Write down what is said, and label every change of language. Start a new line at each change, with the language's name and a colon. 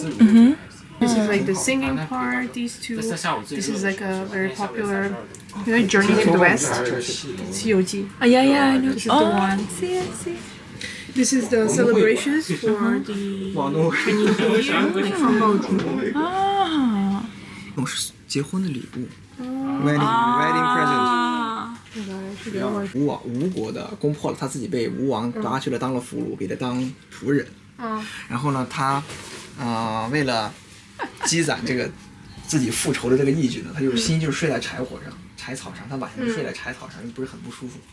English: Mm-hmm. This is like the singing part. These two. This is like a very popular, Journey to the West.
Chinese: 西游记.
English: Yeah, I know. This is the one. See. This is the celebrations for the
Chinese: 网络
English: Chinese New Year, like from Baoju. 啊。
Chinese: 我是结婚的礼物 ，
English: wedding present。啊。
Chinese: 吴国的攻破了，他自己被吴王抓去了，当了俘虏，给他当仆人。然后呢，他为了积攒这个自己复仇的这个义举呢，他就是心就是睡在柴火上、柴草上，他晚上睡在柴草上，不是很不舒服。